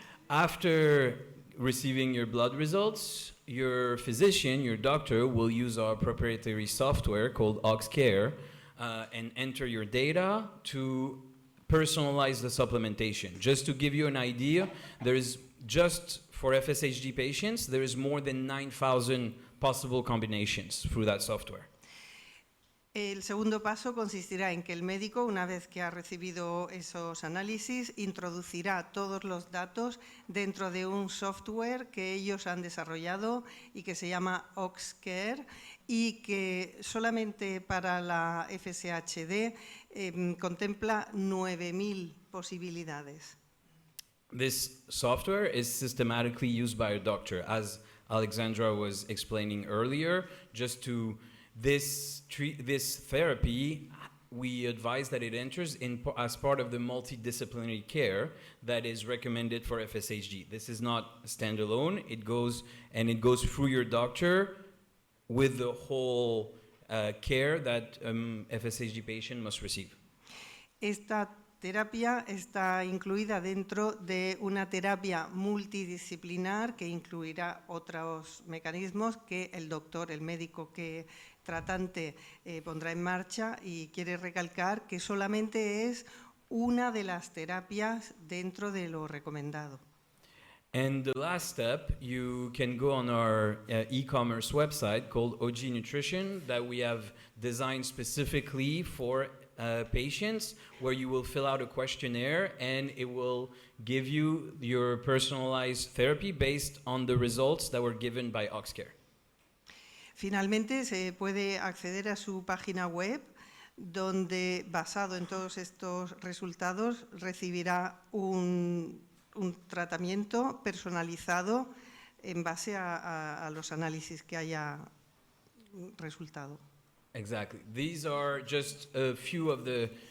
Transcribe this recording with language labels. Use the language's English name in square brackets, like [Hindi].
[English] After receiving your blood results, your physician, your doctor, will use our proprietary software called OxCare and enter your data to personalize the supplementation. Just to give you an idea, there is just for FSHD patients, there is more than 9,000 possible combinations through that software. [Spanish] El segundo paso consistirá en que el médico, una vez que ha recibido esos análisis, introducirá todos los datos dentro de un software que ellos han desarrollado y que se llama OxCare y que solamente para la FSHD contempla 9.000 posibilidades. [English] This software is systematically used by a doctor, as Alexandra was explaining earlier. Just to this therapy, we advise that it enters as part of the multidisciplinary care that is recommended for FSHD. This is not standalone. It goes through your doctor with the whole care that FSHD patient must receive. [Spanish] Esta terapia está incluida dentro de una terapia multidisciplinar que incluirá otros mecanismos que el doctor, el médico tratante pondrá en marcha, y quiere recalcar que solamente es una de las terapias dentro de lo recomendado. [English] And the last step, you can go on our e-commerce website called OG Nutrition that we have designed specifically for patients, where you will fill out a questionnaire and it will give you your personalized therapy based on the results that were given by OxCare. [Spanish] Finalmente, se puede acceder a su página web, donde, basado en todos estos resultados, recibirá un tratamiento personalizado en base a los análisis que haya resultado. [English] Exactly. These are just a few of the...